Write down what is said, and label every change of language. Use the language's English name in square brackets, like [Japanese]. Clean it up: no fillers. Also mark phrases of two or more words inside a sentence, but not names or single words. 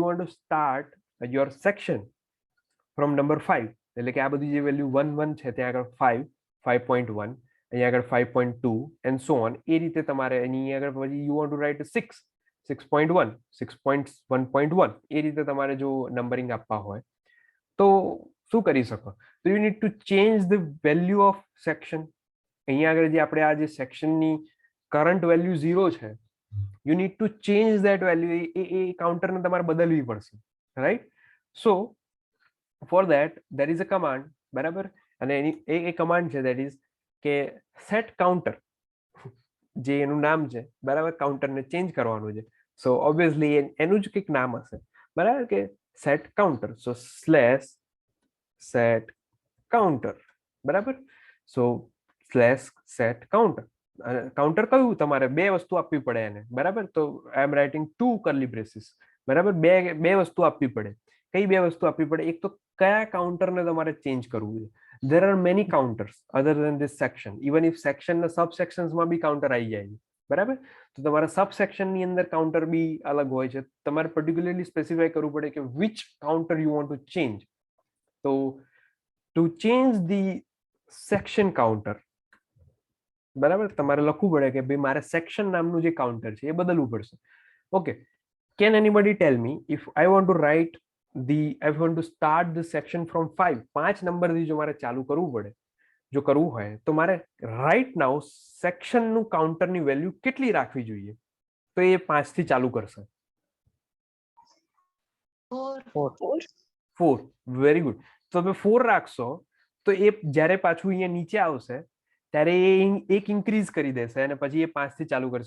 [English] want to start your section from number 5, [Gujarati] એટલે કે આ બધી જે વેલ્યુ 1 1 છે ત્યાં આગળ 5 5.1, અહીંયા આગળ 5.2 [English] and so on, [Gujarati] એ રીતે તમારે એની આગળ પછી [English] you want to write [Gujarati] 6 6.1 6.1.1, એ રીતે તમારે જો નંબરિંગ આપવા હોય તો શું કરી શકો, તો [English] you need to change the value of section. [Gujarati] અહીંયા આગળ જે આપણે આ જે સેક્શનની [English] current value [Gujarati] 0 છે, [English] you need to change that value, [Gujarati] એ કાઉન્ટરને તમારે બદલવી પડશે, રાઈટ. [English] so for that there is a command, [Gujarati] બરાબર. અને એની એ કમાન્ડ છે [English] that is [Gujarati] કે [English] set counter, [Gujarati] જે એનું નામ છે, બરાબર. કાઉન્ટરને ચેન્જ કરવાનું છે, [English] so obviously [Gujarati] એનું જ કંઈક નામ હશે, બરાબર, કે [English] set counter. so slash set counter, બરાબર. so slash set counter. [Gujarati] કાઉન્ટર કયું તમારે બે વસ્તુ આપવી પડે એને, બરાબર. [English] તો I am writing 2 curly braces, બરાબર. [Gujarati] બે વસ્તુ આપવી પડે. કઈ બે વસ્તુ આપવી પડે? એક તો કયા કાઉન્ટરને તમારે ચેન્જ કરવું છે. [English] there are many counters other than this section, even if section [Gujarati] ના સબ સેક્શન્સમાં બી કાઉન્ટર આવી જાય છે, બરાબર. તો તમારા સબ સેક્શનની અંદર કાઉન્ટર બી અલગ હોય છે, તમારે [English] particularly specify [Gujarati] કરવું પડે કે [English] which counter you want to change. તો to change the section counter, [Gujarati] બરાબર, તમારે લખવું પડે કે ભાઈ મારે સેક્શન નામનું જે કાઉન્ટર છે એ બદલવું પડશે. ઓકે, [English] can anybody tell me if I want to write I want to start the section from 5, [Gujarati] 5 નંબરથી જો મારે ચાલુ કરવું પડે, જો કરવું હોય તો મારે [English] right now [Gujarati] સેક્શનનું કાઉન્ટરની વેલ્યુ કેટલી રાખવી જોઈએ? તો એ 5 થી ચાલુ કરશે. 4. [English] very good. [Gujarati] તો તમે 4 રાખશો તો એ જ્યારે પાછું અહીંયા નીચે આવશે ત્યારે એ એક ઇન્ક્રીઝ કરી દેશે અને પછી એ 5 થી ચાલુ કરશે.